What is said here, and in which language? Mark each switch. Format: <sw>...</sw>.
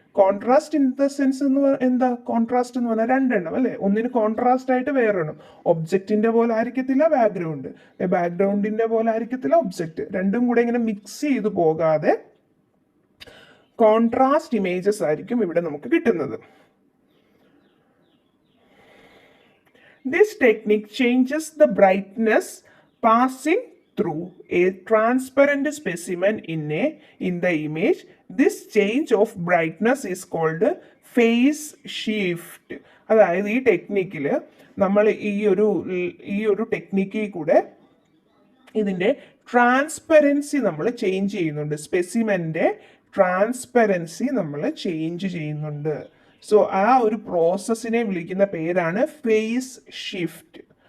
<ml>Contrast in the sense എന്താ contrast എന്ന് പറഞ്ഞാൽ രണ്ടെണ്ണം അല്ലേ, ഒന്നിന് കോൺട്രാസ്റ്റ് ആയിട്ട് വേറെണ്ണം. ഒബ്ജക്റ്റിന്റെ പോലെ ആയിരിക്കത്തില്ല ബാക്ക്ഗ്രൗണ്ട്, ബാക്ക്ഗ്രൗണ്ടിന്റെ പോലെ ആയിരിക്കത്തില്ല ഒബ്ജക്റ്റ്, രണ്ടും കൂടെ ഇങ്ങനെ മിക്സ് ചെയ്ത് പോകാതെ കോൺട്രാസ്റ്റ് ഇമേജസ് ആയിരിക്കും ഇവിടെ നമുക്ക് കിട്ടുന്നത്.</ml> <en>This technique changes the brightness passing through a transparent specimen in the image. This change of brightness is called phase shift.</en> <ml>അതായത് ഈ ടെക്നിക്കിൽ നമ്മൾ ഈ ഒരു ടെക്നിക്കിൽ കൂടെ ഇതിൻ്റെ ട്രാൻസ്പെറൻസി നമ്മൾ ചേഞ്ച് ചെയ്യുന്നുണ്ട്, സ്പെസിമെൻ്റെ ട്രാൻസ്പെറൻസി നമ്മൾ ചേഞ്ച് ചെയ്യുന്നുണ്ട്. സോ ആ ഒരു പ്രോസസ്സിനെ വിളിക്കുന്ന പേരാണ് ഫേസ് ഷിഫ്റ്റ്.</ml>